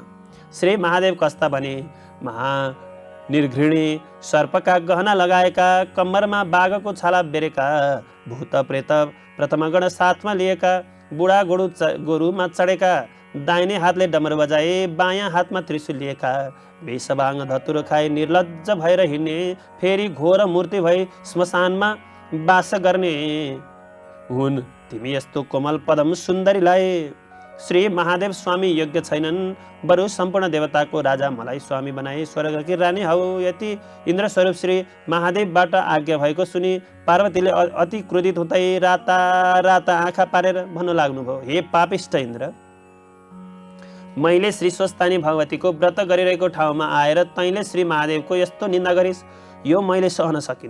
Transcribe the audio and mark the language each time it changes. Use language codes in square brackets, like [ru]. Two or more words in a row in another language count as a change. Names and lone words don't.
[ne] श्री महादेव कस्ता भने महानिर्घृणी, सर्पका गहना लगाएका, कम्मरमा बाघको छाला बेरेका, भूत प्रेत प्रथमगण साथमा लिएका, बुढा गोरुमा चढेका, दाहिने हातले डमरू बजाए, बायाँ हातमा त्रिशूल लिएका, बेसबाङ धतुरो खाए निर्लज्ज भएर हिँड्ने, फेरि घोर मूर्ति भई श्मशानमा वास गर्ने हुन्। तिमी यस्तो कोमल पदम सुन्दरीलाई श्री महादेव स्वामी योग्य छैनन्, बरु सम्पूर्ण देवताको राजा मलाई स्वामी बनाए, स्वर्गकी रानी हौ। यति इन्द्र स्वरूप श्री महादेवबाट आज्ञा भएको सुनि पार्वतीले अति क्रोधित हुँदै राता राता आँखा पारेर भन्नु लाग्नुभयो, हे पापिष्ट इन्द्र, मैले श्री स्वस्थानी भगवतीको व्रत गरिरहेको ठाउँमा आएर तैँले श्री महादेवको यस्तो निन्दा गरिस्, यो मैले सहन सकिनँ।